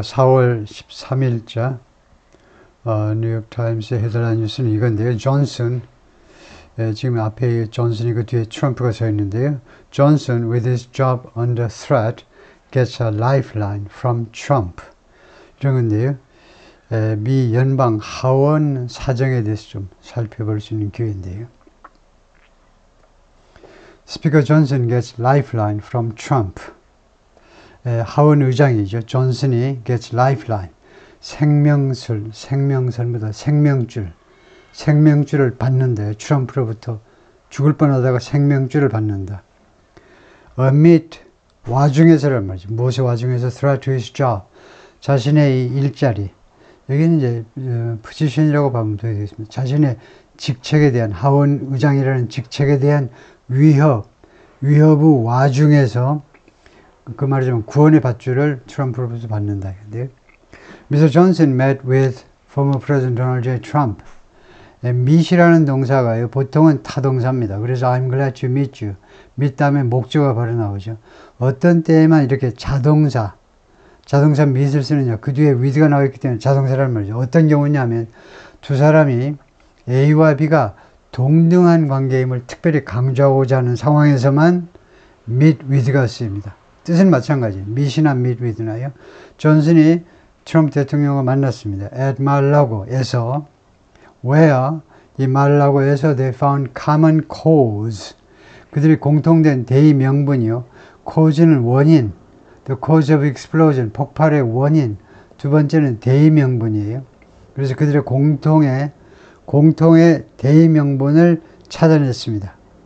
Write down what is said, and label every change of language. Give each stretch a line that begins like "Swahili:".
Korean: 4월 13일자 뉴욕타임스의 헤드라인 뉴스는 이건데요. 존슨, 지금 앞에 존슨이 그 뒤에 트럼프가 서 있는데요.
English: Johnson, with his job under threat, gets a lifeline from Trump.
Korean: 이런 건데요. 미 연방 하원 사정에 대해서 좀 살펴볼 수 있는 기회인데요.
English: Speaker Johnson gets lifeline from Trump.
Korean: 하원 의장이죠.
English: 존슨이 gets lifeline.
Korean: 생명설보다 생명줄을 받는다. 트럼프로부터 죽을 뻔하다가 생명줄을 받는다. amid, 와중에서란 말이죠. 무엇의 와중에서
English: threat to his job,
Korean: 자신의 일자리. 여기는 이제 position이라고 보면 되겠습니다. 자신의 직책에 대한, 하원 의장이라는 직책에 대한 위협의 와중에서 그 말이지만 구원의 밧줄을 트럼프로부터 받는다.
English: Mr. Johnson met with former President Donald J. Trump.
Korean: meet이라는 동사가요, 보통은 타동사입니다. 그래서
English: I'm glad to meet you.
Korean: meet 다음에 목적어가 바로 나오죠. 어떤 때에만 이렇게 자동사 meet을 쓰느냐, 그 뒤에 with가 나왔기 때문에 자동사라는 말이죠. 어떤 경우냐면 두 사람이 A와 B가 동등한 관계임을 특별히 강조하고자 하는 상황에서만 meet with가 쓰입니다. 뜻은 마찬가지. meet이나 meet with나요. 존슨이 트럼프 대통령과 만났습니다.
English: at Mar-a-Lago에서 where 이 Mar-a-Lago에서 they found common cause.
Korean: 그들이 공통된 대의 명분이요. cause는 원인,
English: the cause of explosion
Korean: 폭발의 원인. 두 번째는 대의 명분이에요. 그래서 그들의 공통의 대의 명분을 찾아냈습니다.